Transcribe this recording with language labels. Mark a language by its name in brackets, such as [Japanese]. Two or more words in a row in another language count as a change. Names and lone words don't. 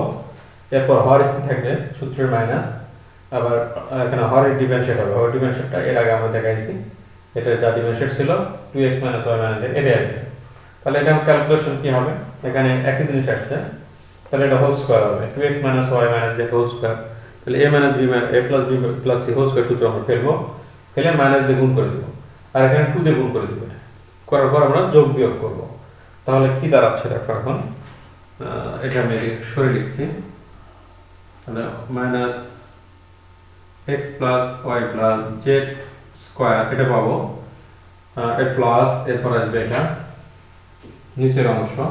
[Bangla] এরপর হর স্থির থাকবে, সূত্রের মাইনাস, আবার এখানে হরের ডিমেনশন হবে, হরের ডিমেনশনটা এর আগে আমরা দেখাইছি, এটা যা ডিমেনশন ছিল 2x y z এটাই আসবে। তাহলে এটা ক্যালকুলেশন কি হবে, এখানে একই জিনিস আসছে, তাহলে এটা [English] whole square [Bangla] হবে 2x y z [English] whole square, [Bangla] তাহলে a b a+b+c [English] whole square [Bangla] সূত্র আমরা ফেলবো, ফেলে মাইনাস দিয়ে গুণ করে দেব, আর এখানে 2 দিয়ে গুণ করে দেব, করার পর আমরা যোগ বিয়োগ করব। তাহলে কি দাঁড়াচ্ছে দেখো, এখন এটা আমি সরে লিখছি, তাহলে [English] minus x plus y plus z square [Bangla] এটা পাবো, এর প্লাস, এরপর আসবে এটা নিচের অংশ